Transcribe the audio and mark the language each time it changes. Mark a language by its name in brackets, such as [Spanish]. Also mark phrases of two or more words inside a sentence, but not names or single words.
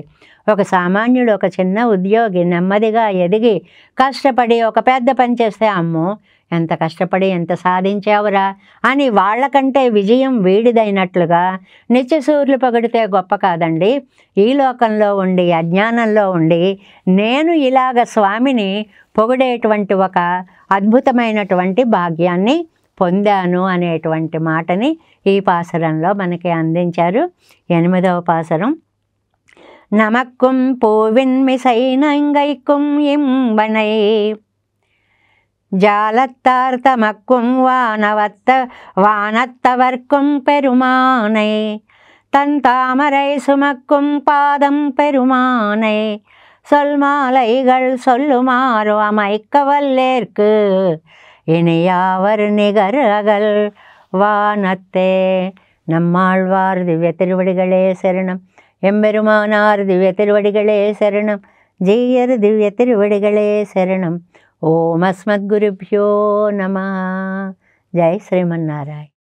[Telugu] ఒక సామాన్యుడు, ఒక చిన్న ఉద్యోగి నెమ్మదిగా ఎదిగి కష్టపడి ఒక పెద్ద పని చేస్తే అమ్మో ఎంత కష్టపడి ఎంత సాధించావురా అని వాళ్ళకంటే విజయం వీడిదైనట్లుగా నిత్యసూర్యులు పొగిడితే గొప్ప కాదండి. ఈ లోకంలో ఉండి అజ్ఞానంలో ఉండి నేను ఇలాగ స్వామిని పొగిడేటువంటి ఒక అద్భుతమైనటువంటి భాగ్యాన్ని పొందాను అనేటువంటి మాటని ఈ పాసురంలో మనకి అందించారు. 8వ పాసురం. [Tamil] நமக்கும் பூவின்மிசை நங்கைக்கும் இம்பனை ஜாலத்தார் தமக்கும் வானத்தவர்க்கும் பெருமானை தன் தாமரை சுமக்கும் பாதம் பெருமானை சொல்மாலைகள் சொல்லுமாறு அமைக்க வல்லேற்கு இனியாவர் நிகர் அகல் வானத்தே. நம்மாழ்வார் திவ்ய திருவடிகளே சரணம். எம்பெருமானார் திவ்ய திருவடிகளே சரணம். ஜீயர் திவ்ய திருவடிகளே சரணம். [Sanskrit] ఓం అస్మద్గురుభ్యో నమః. జై శ్రీమన్నారాయణ.